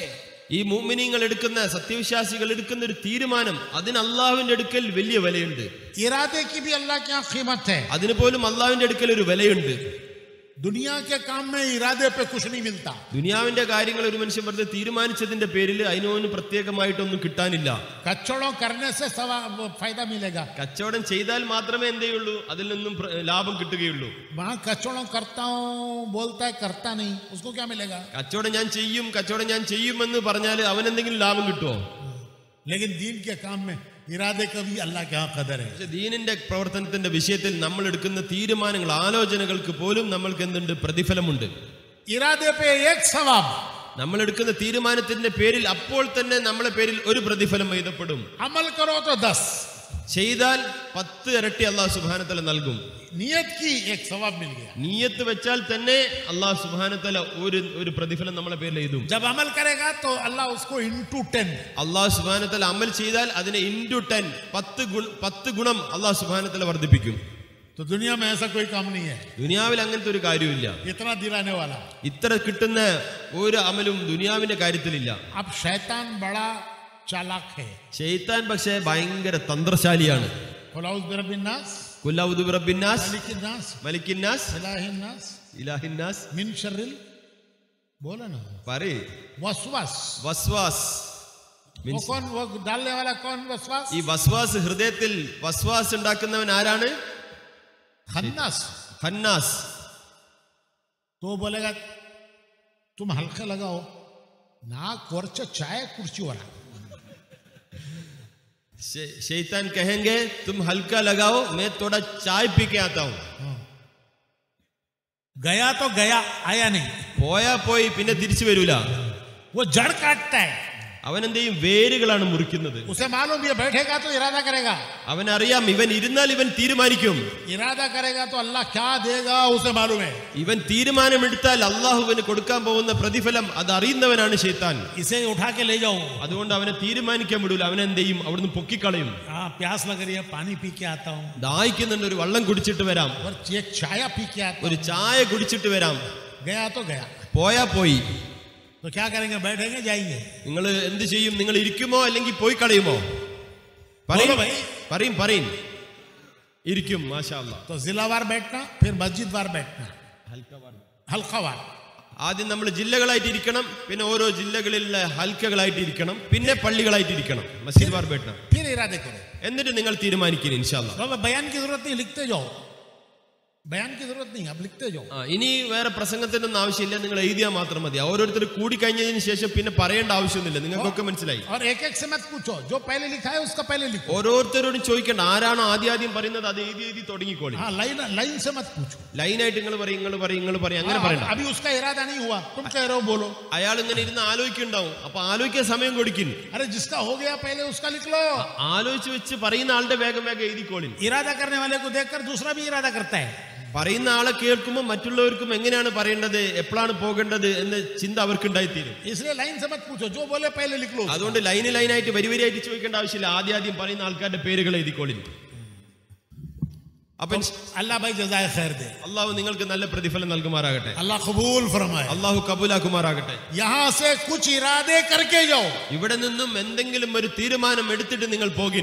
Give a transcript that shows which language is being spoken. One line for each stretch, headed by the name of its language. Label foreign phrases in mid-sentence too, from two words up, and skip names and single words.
Malayalam: ഈ മുഅ്മിനീങ്ങൾ എടുക്കുന്ന, സത്യവിശ്വാസികൾ എടുക്കുന്ന ഒരു തീരുമാനം, അതിന് അള്ളാഹുവിന്റെ അടുക്കൽ വലിയ വിലയുണ്ട്.
Hindi: इरादे की भी अल्लाह क्या कीमत है.
Malayalam: അതിന് പോലും അള്ളാഹുവിന്റെ അടുക്കൽ ഒരു വിലയുണ്ട്.
Hindi: दुनिया के काम में इरादे पे कुछ नहीं मिलता.
Malayalam: ദുനിയാവിന്റെ കാര്യങ്ങൾ ഒരു മനുഷ്യൻ വെറുതെ തീരുമാനിച്ചതിന്റെ പേരിൽ അതിനോന് പ്രത്യേകമായിട്ടൊന്നും കിട്ടാനില്ല.
Hindi: कचौड़ों करने से फायदा मिलेगा.
Malayalam: കച്ചവടം ചെയ്താൽ മാത്രമേ എന്തേയുള്ളൂ, അതിൽ നിന്നും ലാഭം കിട്ടുകയുള്ളൂ.
Hindi: वहां कचौड़ों करता हूं बोलता है, करता नहीं, उसको क्या मिलेगा?
Malayalam: കച്ചവടം ഞാൻ ചെയ്യുമെന്ന് പറഞ്ഞാൽ അവൻ എന്തെങ്കിലും ലാഭം കിട്ടുമോ?
Hindi: लेकिन दीन के काम में इरादे का भी अल्लाह के यहाँ कदर है.
Malayalam: പക്ഷെ ദീനിന്റെ പ്രവർത്തനത്തിന്റെ വിഷയത്തിൽ നമ്മൾ എടുക്കുന്ന തീരുമാനങ്ങൾ, ആലോചനകൾക്ക് പോലും നമ്മൾക്ക് എന്തുണ്ട്? പ്രതിഫലമുണ്ട്.
Hindi: इरादे पे एक सवाब,
Malayalam: നമ്മൾ എടുക്കുന്ന തീരുമാനത്തിന്റെ പേരിൽ അപ്പോൾ തന്നെ നമ്മളെ പേരിൽ ഒരു പ്രതിഫലം എഴുതപ്പെടും.
Hindi: अमल करो तो 10,
Malayalam: ചെയ്താൽ 10 ഇരട്ടി
Arabic: الله سبحانه وتعالى
Malayalam: നൽകും.
Hindi: नियत की एक सवाब मिल गया.
Malayalam: നിയ്യത്ത് വെച്ചാൽ തന്നെ
Arabic: الله سبحانه وتعالى
Malayalam: ഒരു പ്രതിഫലം നമ്മളെ പേരിൽ എഴുതും.
Hindi: जब अमल करेगा तो अल्लाह उसको into 10,
Arabic: الله سبحانه وتعالى
Malayalam: അമൽ ചെയ്താൽ അതിനെ into 10 10 ഗുണം
Arabic: الله سبحانه وتعالى
Malayalam: വർദ്ധിപ്പിക്കും.
Hindi: तो दुनिया में ऐसा कोई काम नहीं है.
Malayalam: ദുനിയാവിൽ അങ്ങനത്തെ ഒരു കാര്യമില്ല.
Hindi: इतना दिलाने वाला.
Malayalam: ഇത്ര കിട്ടുന്ന ഒരു അമലും ദുനിയാവിന്റെ കാര്യത്തിലില്ല.
Hindi: अब शैतान बड़ा चालाक है.
Malayalam: ശൈത്താൻ പക്ഷേ ഭയങ്കര തന്ത്രശാലിയാണ്.
Arabic: قل أعوذ برب الناس, قل أعوذ برب الناس, ملك الناس, ملك الناس, إله الناس, إله الناس, من شر,
Hindi: बोला ना,
Malayalam: പറയ്,
Arabic: وسواس. وسواس.
Hindi: वो कौन, वो डालने वाला कौन? वसवास.
Malayalam: ഈ വസ്വാസ്, ഹൃദയത്തിൽ വസ്വാസ് ഉണ്ടാക്കുന്നവൻ ആരാണ്?
Arabic: خناس. خناس.
Hindi: तो बोलेगा तुम हल्का लगाओ ना, कोर्च चाय कुर्सी वाला. शैतान कहेंगे तुम हल्का लगाओ, मैं थोड़ा चाय पी के आता हूं. गया तो गया, आया नहीं.
Malayalam: പോയാ പോയി, പിന്നെ തിരിച്ചു വരൂല.
Hindi: वो जड़ काटता है.
Malayalam: അവൻ എന്ത് ചെയ്യും? വേരുകളാണ് മുറിക്കുന്നത്.
Hindi: उसे मालूम ये बैठेगा तो इरादा करेगा,
Malayalam: അവനറിയാം ഇവൻ ഇരുന്നാൽ ഇവൻ തീരുമാനിക്കും.
Hindi: इरादा करेगा तो अल्लाह क्या देगा उसे मालूम है.
Malayalam: ഇവൻ തീരുമാനമെടുത്താൽ അള്ളാഹുവിന് കൊടുക്കാൻ പോകുന്ന പ്രതിഫലം അത് അറിയുന്നവനാണ് ശൈത്താൻ.
Hindi: इसे उठा के ले जाओ.
Malayalam: അതുകൊണ്ട് അവനെ തീരുമാനിക്കാൻ വിടൂല. അവനെന്ത് ചെയ്യും? അവിടുന്ന് പൊക്കിക്കളയും.
Hindi: हाँ प्यास लग रही है, पानी पी के आता हूँ,
Malayalam: ദാഹിക്കുന്നുണ്ട്, ഒരു വെള്ളം കുടിച്ചിട്ട് വരാം,
Hindi: और एक चाय पी के आता
Malayalam: ഒരു
Hindi: हूँ.
Malayalam: ചായ കുടിച്ചിട്ട് വരാം.
Hindi: गया तो गया.
Malayalam: പോയാ പോയി.
Hindi: तो क्या करेंगे? बैठेंगे, जाएंगे.
Malayalam: നിങ്ങൾ എന്ത് ചെയ്യും? നിങ്ങൾ ഇരിക്കുമോ അല്ലെങ്കിൽ പോയി കളയുമോ?
Hindi: बोलो भाई.
Malayalam: പറയും പറയും. ഇരിക്കും.
Arabic: ما شاء الله.
Hindi: तो जिलावार बैठना, फिर मस्जिद वार बैठना, हल्का वार.
Malayalam: ആദ്യം നമ്മൾ ജില്ലകളായിട്ട് ഇരിക്കണം, പിന്നെ ഓരോ ജില്ലകളിലെ ഹൽക്കകളായിട്ട് ഇരിക്കണം, പിന്നെ പള്ളികളായിട്ട് ഇരിക്കണം. മസ്ജിദ് വാർ ബെട്ടണം.
Hindi: फिर इरादे करो.
Malayalam: എന്നിട്ട് നിങ്ങൾ തീരുമാനിക്കണം
Arabic: إن شاء الله.
Hindi: तो बयान की जरूरत नहीं, लिखते जाओ. बयान की जरूरत नहीं, अब लिखते जाओ.
Malayalam: ഇനി വേറെ പ്രസംഗത്തിനൊന്നും ആവശ്യമില്ല, നിങ്ങൾ എഴുതിയാൽ മാത്രം മതി. ഓരോരുത്തർ കൂടി കഴിഞ്ഞതിന് ശേഷം പിന്നെ പറയേണ്ട ആവശ്യമൊന്നുമില്ല. നിങ്ങൾക്കൊക്കെ മനസ്സിലായി.
Hindi: और एक एक से मत पूछो, जो पहले लिखा है उसका पहले लिखो.
Malayalam: ഓരോരുത്തരോടും ചോദിക്കേണ്ട, ആരാണോ ആദ്യം പറയുന്നത് അത് എഴുതി തുടങ്ങിക്കോളി.
Hindi: हाँ, लाइन से मत पूछो.
Malayalam: ലൈനായിട്ട് നിങ്ങൾ പറയും അങ്ങനെ പറയണ്ട.
Hindi: अभी उसका इरादा नहीं हुआ, तुम कह रहे हो, बोलो.
Malayalam: അയാൾ ഇങ്ങനെ ഇരുന്ന് ആലോചിക്കുന്നുണ്ടാവും. അപ്പൊ ആലോചിക്കാൻ സമയം കൊടുക്കും.
Hindi: अरे जिसका हो गया पहले उसका लिख लो.
Malayalam: ആലോചിച്ച് വെച്ച് പറയുന്ന ആളുടെ വേഗം എഴുതിക്കോളി.
Hindi: इरादा करने वाले को देखकर दूसरा भी इरादा करता है.
Malayalam: പറയുന്ന ആളെ കേൾക്കുമ്പോൾ മറ്റുള്ളവർക്കും എങ്ങനെയാണ് പറയേണ്ടത്, എപ്പോഴാണ് പോകേണ്ടത് എന്ന ചിന്ത അവർക്ക് ഉണ്ടായിത്തീരും.
Hindi: इसलिए लाइन से मत पूछो, जो बोले पहले लिख लो.
Malayalam: അതുകൊണ്ട് ലൈനായിട്ട് വരിയായിട്ട് ചോദിക്കേണ്ട ആവശ്യമില്ല. ആദ്യം പറയുന്ന ആൾക്കാരുടെ പേരുകൾ എഴുതിക്കോളി. അപ്പൊ
Hindi: अल्लाह भाई जज़ाए खैर दे.
Malayalam: അള്ളാഹു നിങ്ങൾക്ക് നല്ല പ്രതിഫലം നൽകുമാറാകട്ടെ.
Hindi: अल्लाह कबूल फरमाए.
Malayalam: അള്ളാഹു കബൂലാക്കുമാറാകട്ടെ.
Hindi: यहाँ से कुछ इरादे करके जाओ.
Malayalam: ഇവിടെ നിന്നും എന്തെങ്കിലും ഒരു തീരുമാനം എടുത്തിട്ട് നിങ്ങൾ പോകിൻ.